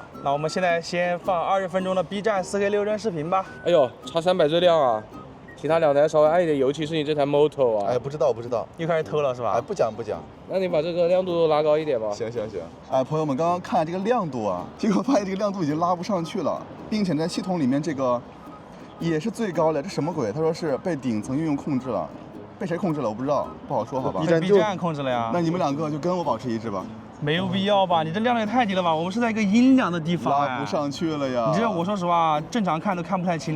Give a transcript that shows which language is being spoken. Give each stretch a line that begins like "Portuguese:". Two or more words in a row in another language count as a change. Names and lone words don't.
Chinese: 那我們現在先放20分鐘的 B 站4K 6幀視頻吧。哎呦，X300最亮啊！其他兩台稍微暗一點，尤其是你這台 Moto 啊。哎，不知道。又開始偷了是吧？哎，不講。那你把這個亮度拉高一點吧。行。哎，朋友們，剛剛看這個亮度啊，結果發現這個亮度已經拉不上去了，並且在系統裡面這個也是最高的，這什麼鬼？他說是被頂層運用控制了，被誰控制了？我不知道，不好說，好吧。 B 站控制了呀。那你們兩個就跟我保持一致吧。沒有必要吧？你這亮度也太低了吧？我們是在一個陰涼的地方，拉不上去了呀。你這我說實話，正常看都看不太清的。